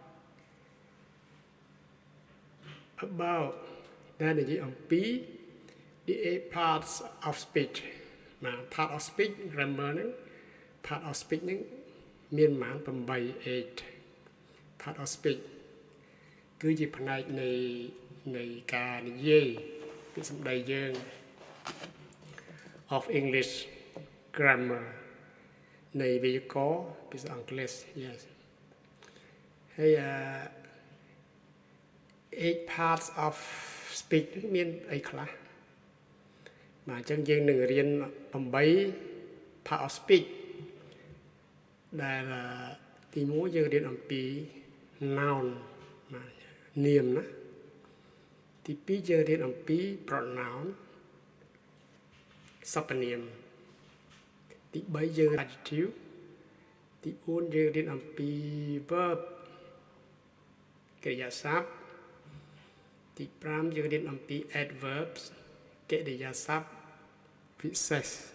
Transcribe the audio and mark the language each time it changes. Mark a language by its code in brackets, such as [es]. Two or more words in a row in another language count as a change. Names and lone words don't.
[km] about ដែលនិយាយអំពី [en] the 8 parts of speech [km] បាទ [en] part of speech grammar [km] ហ្នឹង [en] part of speech [km] ហ្នឹងមានប្រមាណ8 [en] part of speech [km] គឺជាផ្នែកនៃការនិយាយពីសម្ដីយើង [en] of English grammar [km] នៃវេយ្យាករណ៍ភាសាអង់គ្លេស yes ហើយ8 [en] parts of speech [km] មានអីខ្លះបាទអញ្ចឹងយើងនឹងរៀន8 [en] part of speech [km] ដែលទី1យើងរៀនអំពី noun បាទនាមណាទី2យើងរៀនអំពី pronoun សព្វនាមទី3យើង adjective ទី4យើងរៀនអំពី verb កិរិយាសព្ទទី5យើងរៀនអំពី adverbs កិរិយាសព្ទវិសេស